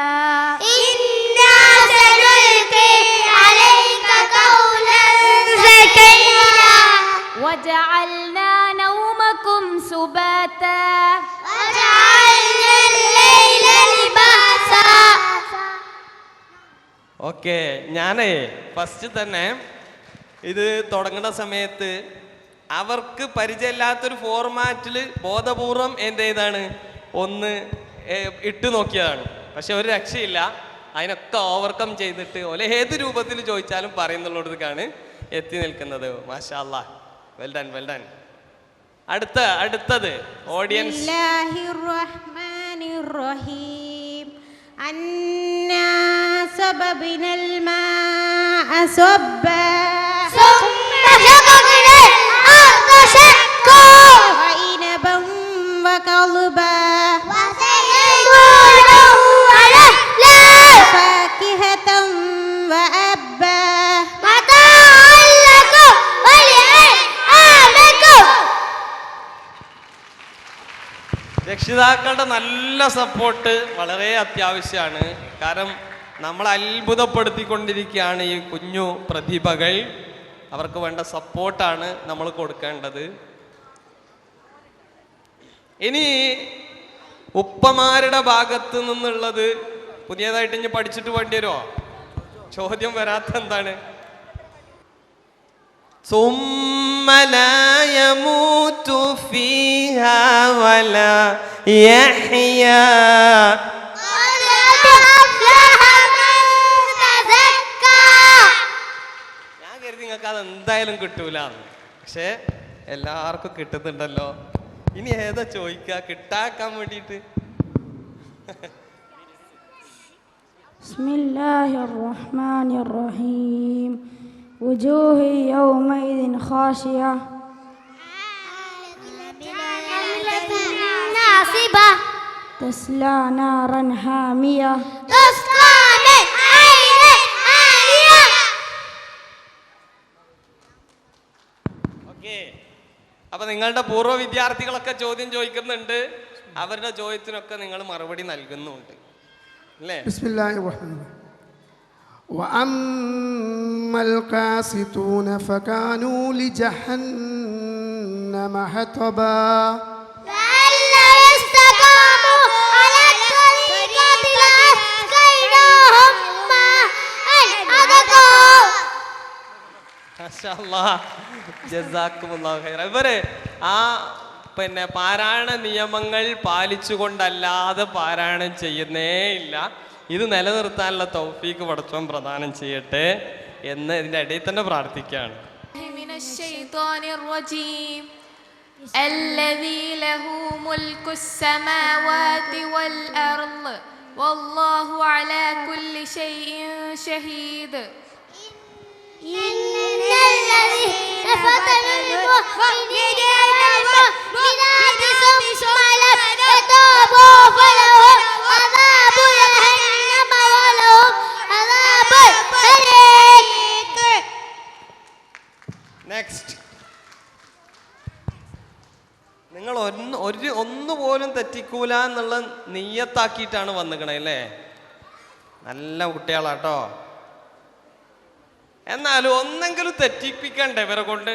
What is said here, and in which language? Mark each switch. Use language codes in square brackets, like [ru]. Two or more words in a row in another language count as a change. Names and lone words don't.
[ar] إنا سنلقي عليك قولا ثقيلا وجعلنا نومكم سباتا وجعلنا الليل لباسا. [ml] ഓക്കെ, ഞാനേ ഫസ്റ്റ് തന്നെ ഇത് തുടങ്ങുന്ന സമയത്ത് അവർക്ക് പരിചയമില്ലാത്തൊരു ഫോർമാറ്റിൽ ബോധപൂർവം എന്ത് ചെയ്താണ് ഒന്ന് ഇട്ട് നോക്കിയതാണ്. പക്ഷെ ഒരു രക്ഷയില്ല, അതിനൊക്കെ ഓവർകം ചെയ്തിട്ട് ഓലെ ഏത് രൂപത്തിൽ ചോദിച്ചാലും പറയുന്നുള്ളടത്തേക്കാണ് എത്തി നിൽക്കുന്നത്. [ar] ما شاء الله, [en] well done well done. [ml] അടുത്തത് ഓഡിയൻസ്. [ar] أنا صببنا الماء صبا ثم شققنا الأرض شقا وعنبا وقضبا وزيتونا ونخلا فاكهة وأبا متاعا لكم ولأنعامكم. [ml] രക്ഷിതാക്കളുടെ നല്ല സപ്പോർട്ട് വളരെ അത്യാവശ്യമാണ്. കാരണം നമ്മൾ അത്ഭുതപ്പെടുത്തിക്കൊണ്ടിരിക്കുകയാണ് ഈ കുഞ്ഞു പ്രതിഭകൾ. അവർക്ക് വേണ്ട സപ്പോർട്ടാണ് നമ്മൾ കൊടുക്കേണ്ടത്. ഇനി ഉപ്പമാരുടെ ഭാഗത്ത് നിന്നുള്ളത് പുതിയതായിട്ട് ഇനി പഠിച്ചിട്ട് വേണ്ടി വരുമോ? ചോദ്യം വരാത്ത എന്താണ്? [ar] ثم لا يموت فيها ولا يحيا قد أفلح من تزكى. [ml] ഞാൻ കരുതി നിങ്ങൾക്ക് അത് എന്തായാലും കിട്ടൂല, പക്ഷെ എല്ലാവർക്കും കിട്ടുന്നുണ്ടല്ലോ. ഇനി ഏതാ ചോദിക്കുക കിട്ടാക്കാൻ വേണ്ടിയിട്ട്? [ar] بسم الله الرحمن الرحيم وجوه يومئذ خاشعة ناصبة تسلى نارا حامية تسقى من عين آنية. [ml] ഓക്കെ, അപ്പൊ നിങ്ങളുടെ പൂർവ്വ വിദ്യാർത്ഥികളൊക്കെ ചോദ്യം ചോദിക്കുന്നുണ്ട്. അവരുടെ ചോദ്യത്തിനൊക്കെ നിങ്ങൾ മറുപടി നൽകുന്നുണ്ട് അല്ലേ? [ar] بسم الله الرحمن الرحيم وأما القاسطون فكانوا لجهنم حطبا لأن يستقاموا على الطريقة لأسقيناهم ماء غدقا. ما شاء الله، جزاكم الله خيرا. [ml] ഇവര് ആ പാരായണ നിയമങ്ങൾ പാലിച്ചുകൊണ്ടല്ലാതെ പാരായണം ചെയ്യുന്നേ ഇല്ല. ഇത് നിലനിർത്താനുള്ള തൗഫീക്ക് പടച്ചോൻ പ്രദാനം ചെയ്യട്ടെ എന്ന് ഇതിന്റെ ഇടയിൽ തന്നെ പ്രാർത്ഥിക്കുകയാണ്. [ar] من الشيطان الرجيم الذي له ملك السماوات والأرض والله على كل شيء شهيد. إن الذين فتنوا المؤمنين والمؤمنات ثم لم يتوبوا فلهم عذاب جهنم ولهم عذاب الحريق. [ml] നെക്സ്റ്റ്, നിങ്ങൾ ഒന്നുപോലും തെറ്റിക്കൂല എന്നുള്ള നിയ്യത്താക്കിയിട്ടാണ് വന്നിക്കണേ അല്ലേ? നല്ല കുട്ടികളാട്ടോ. എന്നാലും ഒന്നെങ്കിലും തെറ്റിപ്പിക്കണ്ടേ ഇവരെ കൊണ്ട്?